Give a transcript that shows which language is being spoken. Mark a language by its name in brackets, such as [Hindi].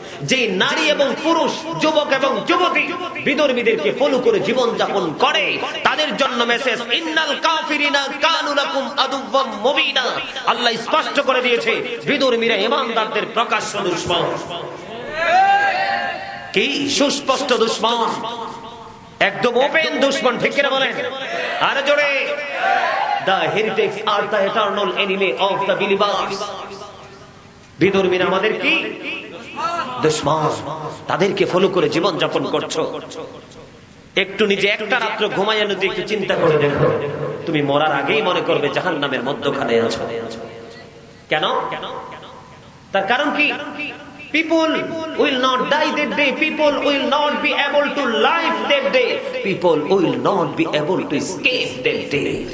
[Bangla] যে নারী এবং পুরুষ, যুবক এবং যুবতী বিধর্মীদেরকে ফলো করে জীবন যাপন করে, তাদের জন্য মেসেজ [Arabic] ইন্নাল কাফিরিনা কানু লাকুম আদুওয়াম মুবিনা। [Bangla] আল্লাহ স্পষ্ট করে দিয়েছে বিধর্মীরা ঈমানদারদের প্রকাশ্য দুশমন। কি সুস্পষ্ট দুশমন, একদম ওপেন দুশমন। ঠিক কিনা বলেন? আর জোরে। [English] The heretics are the eternal enemy of the believers. [Bangla] বিধর্মীরা আমাদের কি দুশমন, তাদেরকে ফলো করে জীবন যাপন করছো। একটু নিজে একটা রাত্র ঘুমাইয়া যদি একটু চিন্তা করে দেখো, তুমি মরার আগেই মনে করবে জাহান্নামের মধ্যখানে আছো। কেন? তার কারণ কি? [English] People will not die that day. People will not be able to live that day. People will not be able to escape that day.